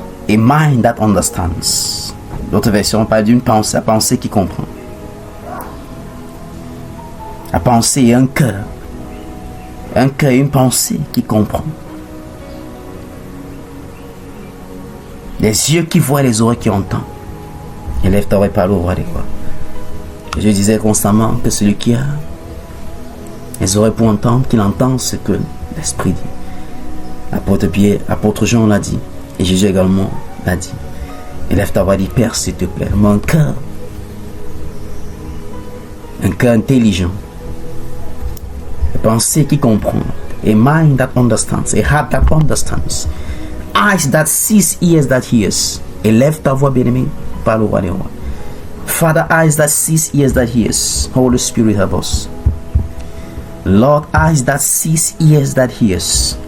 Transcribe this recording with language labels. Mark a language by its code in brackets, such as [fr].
[en] A mind that understands. [fr] L'autre version parle d'une pensée, la pensée qui comprend. La pensée et un cœur. Un cœur et une pensée qui comprend. Les yeux qui voient, les oreilles qui entendent. Élève ta voix et parle au roi des rois. Je disais constamment que celui qui a les oreilles pour entendre, qu'il entend ce que l'Esprit dit. Apôtre Jean l'a dit. Et Jésus également l'a dit. Élève ta voix et dis, Père, s'il te plaît, mon cœur. Un cœur intelligent. Une pensée qui comprend. [en] A mind that understands. A heart that understands. Eyes that sees, ears that hears. [fr] Élève ta voix, bien-aimé, parle au roi des rois. [en] Father, eyes that sees, ears that hears. Holy Spirit, help us. Lord, eyes that sees, ears that hears.